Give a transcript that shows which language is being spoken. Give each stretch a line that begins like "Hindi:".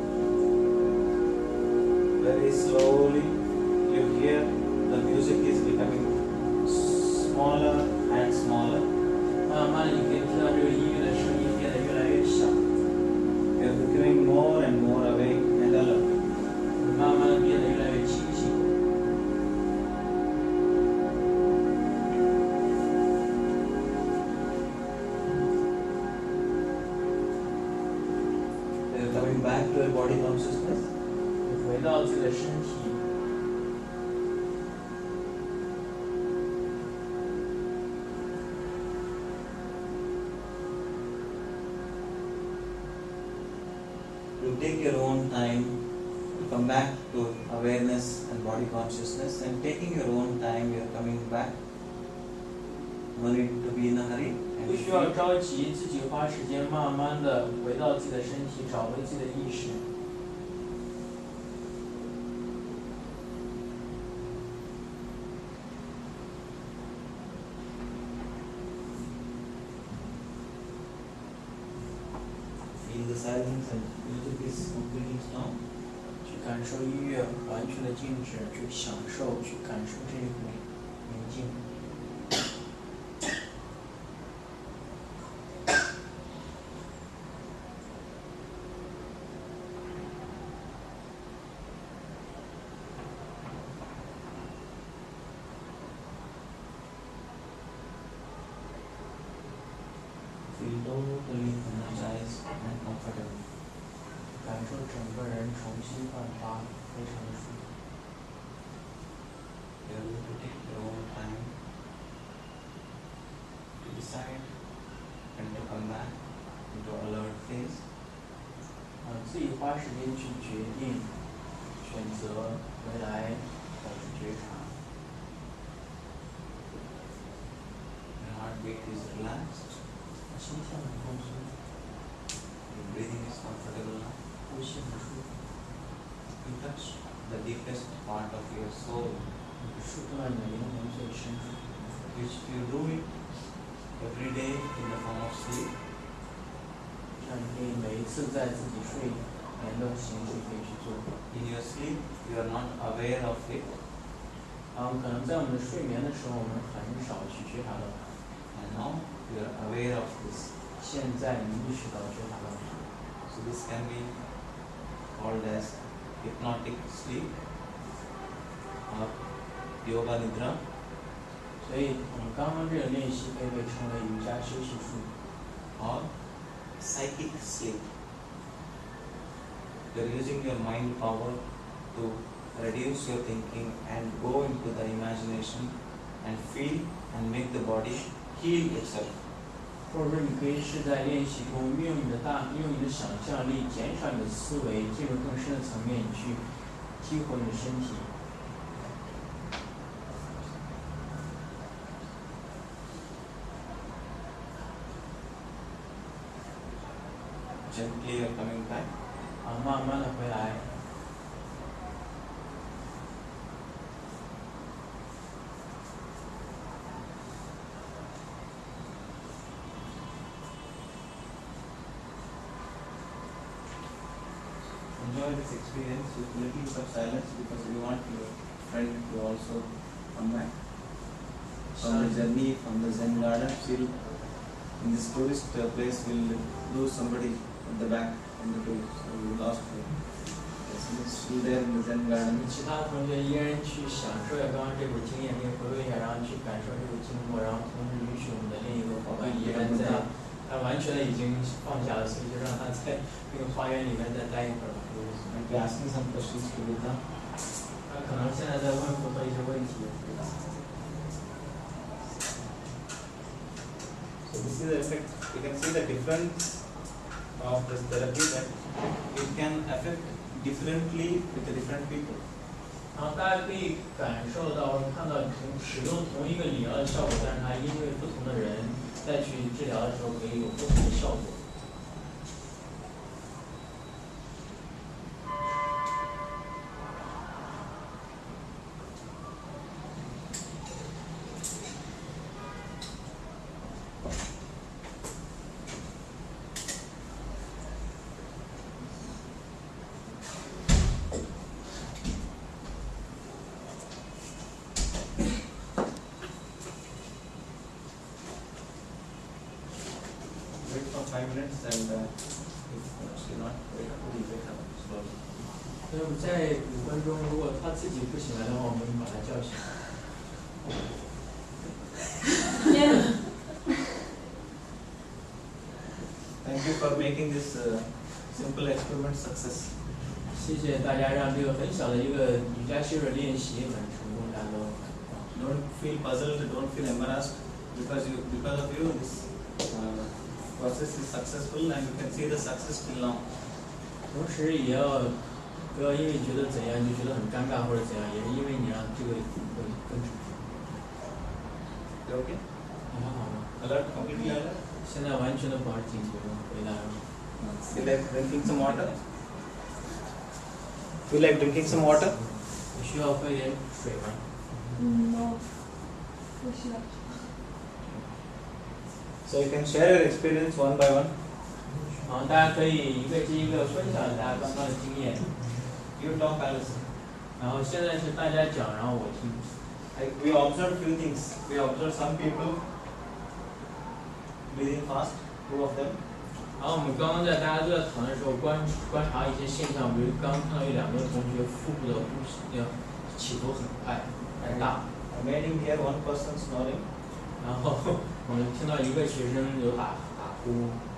English: very slowly you hear the music is becoming smaller and smaller.
Chinese: 慢慢的你可以听到这个音乐的声音变得越来越小，
English: You are becoming more and more awake and alert.
Chinese: 慢慢的变得越来越清醒。
English: You are coming back to your body consciousness.
Chinese: 你回到自己的身体，
English: You take your own time to come back to awareness and body consciousness, and taking your own time, you are coming back. No need to be in a hurry.
Chinese: 不需要着急，自己花时间慢慢的回到自己的身体，找回自己的意识。
English: Feel the silence and music is completely strong.
Chinese: 去感受音乐完全的静止，去享受，去感受这一股宁静。
English: Feel totally energized and comfortable.
Chinese: 感受整个人重新焕发，非常的舒服。
English: You are going to take your own time to decide when to come back into alert phase.
Chinese: 自己花时间去决定，选择回来保持觉察。
English: Your heartbeat is relaxed.
Chinese: 心跳很放松，
English: Your breathing is comfortable now.
Chinese: 呼吸很舒服，
English: You touch the deepest part of your soul,
Chinese: 你触碰到你的灵魂最深处。
English: which you do it every day in the form of sleep.
Chinese: 这样你可以每一次在自己睡眠的形式可以去做。
English: In your sleep, you are not aware of it,
Chinese: 可能在我们的睡眠的时候，我们很少去觉察到它。
English: and now you are aware of this.
Chinese: 现在你意识到觉察到它。
English: So this can be called as hypnotic sleep or yoga nidra.
Chinese: 所以我们刚刚这个练习可以被称为瑜伽休息术。
English: Or psychic sleep. You are using your mind power to reduce your thinking and go into the imagination and feel and make the body heal itself.
Chinese: 或者说，你可以是在练习中运用你的想象力，减少你的思维，进入更深的层面，去激活你的身体。
English: Gently you are coming back.
Chinese: 慢慢的回来。
English: Enjoy this experience with a little bit of silence, because we want your friend to also come back from the journey from the Zen garden. Still in this tourist place we'll lose somebody at the back in the tour, so we lost him. Yes, he's still there in the Zen garden.
Chinese: 其他同学依然去享受一下刚刚这股经验，可以回味一下，然后去感受这股经过，然后同时允许我们的另一个伙伴依然在，他完全的已经放下了，所以就让他在这个花园里面再待一会儿吧。
English: Might be asking some questions to Buddha.
Chinese: 他可能现在在问佛陀一些问题。
English: So this is the effect. You can see the difference of this therapy, that it can affect differently with the different people.
Chinese: 然后大家可以感受到、看到使用同一个理疗的效果，但是它因为不同的人再去治疗的时候，可以有不同的效果。
English: seconds and it's actually not wake up, we wake up slowly.
Chinese: 所以我们在5分钟，如果他自己不醒来的话，我们把他叫醒。
English: Thank you for making this simple experiment success.
Chinese: 谢谢大家让这个很小的一个瑜伽修的练习很成功，大家都。
English: Don't feel puzzled, don't feel embarrassed because of you this process is successful and you can see the success till now.
Chinese: 同时也要不要因为觉得怎样就觉得很尴尬或者怎样，也是因为你让这个更成功。
English: Okay?
Chinese: 你还好吗？
English: Alert, completely alert.
Chinese: 现在完全的保持警觉，回答。
English: Feel like drinking some water? Feel like drinking some water?
Chinese: 你需要喝点水吗？
English: No，
Chinese: 不需要。
English: So you can share your experience one by one.
Chinese: 好，大家可以一个接一个分享大家刚刚的经验。
English: You talk, I listen.
Chinese: 然后现在是大家讲，然后我听。
English: We observed few things. We observed some people breathing fast, 2 of them.
Chinese: 然后我们刚刚大家都在讨论的时候观察一些现象，比如刚刚看到2个同学腹部的呼吸起伏很快很大。
English: I made him hear one person snoring.
Chinese: 然后我们听到一个学生有打呼。